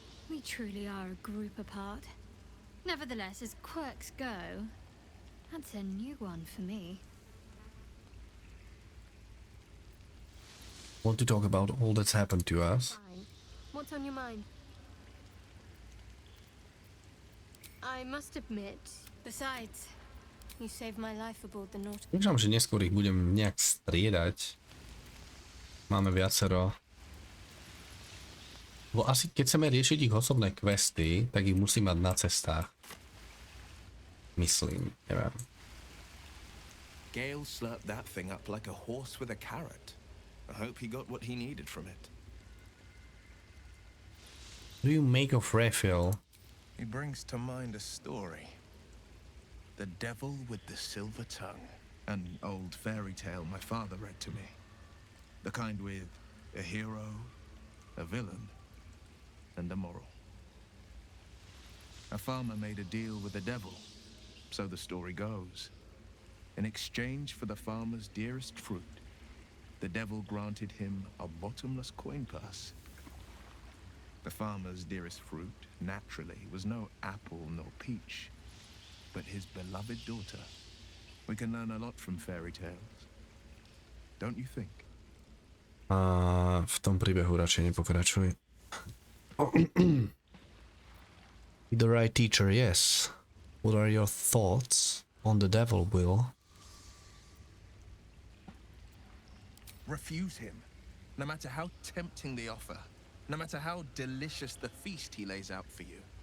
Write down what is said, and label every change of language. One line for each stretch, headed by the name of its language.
English: We truly are a group apart. Nevertheless, as quirks go, that's a new one for me. Want to talk about all that's happened to us? Fine. What's on your mind? I must admit, besides, you saved my life aboard the Nautilus.
Slovak: Dúfam, že neskôr ich budem nejak striedať. Máme viacero. Bo asi keď chceme riešiť ich osobné questy, tak ich musí mať na cestách. Myslím, neviem.
English: Gale slurped that thing up like a horse with a carrot. I hope he got what he needed from it. What do you make of refill? He brings to mind a story. The Devil with the Silver Tongue. An old fairy tale my father read to me. The kind with a hero, a villain, and a moral. A farmer made a deal with the devil, so the story goes. In exchange for the farmer's dearest fruit, the devil granted him a bottomless coin purse. The farmer's dearest fruit, naturally, was no apple nor peach, but his beloved daughter. We can learn a lot from fairy tales. Don't you think?
Slovak: V tom príbehu radšej nepokračuj.
English: The right teacher, yes. What are your thoughts on the devil, Will? Refuse him, no matter how tempting the offer, no matter how delicious the feast he lays out for you.